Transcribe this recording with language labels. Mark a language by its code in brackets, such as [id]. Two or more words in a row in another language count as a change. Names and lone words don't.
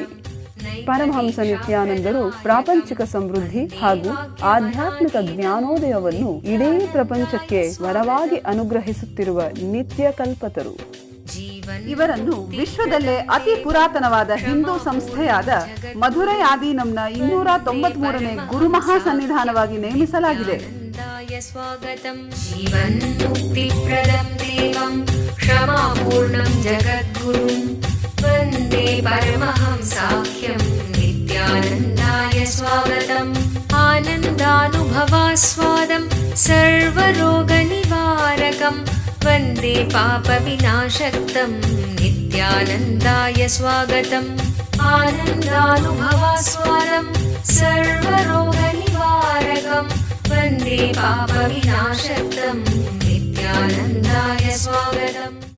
[kn] ಪರಮಹಂಸ ನಿತ್ಯಾನಂದರು ಪ್ರಾಪಂಚಿಕ ಸಮೃದ್ಧಿ ಹಾಗೂ ಆಧ್ಯಾತ್ಮಿಕ ಜ್ಞಾನೋದಯವನ್ನು ಇಡೀ ಪ್ರಪಂಚಕ್ಕೆ ವರವಾಗಿ ಅನುಗ್ರಹಿಸುತ್ತಿರುವ ನಿತ್ಯ ಕಲ್ಪತರು. ಇವರನ್ನು ವಿಶ್ವದಲ್ಲೇ ಅತಿ ಪುರಾತನವಾದ ಹಿಂದೂ ಸಂಸ್ಥೆಯಾದ ಮಧುರೈ ಆದೀನಂನ 293ನೇ ಗುರು ಮಹಾಸನ್ನಿಧಾನವಾಗಿ ನೇಮಿಸಲಾಗಿದೆ. [sa] स्वागतं जीवन्मुक्तिप्रदं देवं क्षमापूर्णं जगद्गुरुं वन्दे परमहंसाख्यं नित्यानन्दाय स्वागतम् आनन्दानुभवास्वादं सर्वरोगनिवारकं वन्दे पापविनाशक्तं नित्यानन्दाय स्वागतम् आनन्दानुभवास्वादं सर्वरोगनिवारकं वन्दे पापविनाशक्तं नित्यानन्दाय स्वागतम्।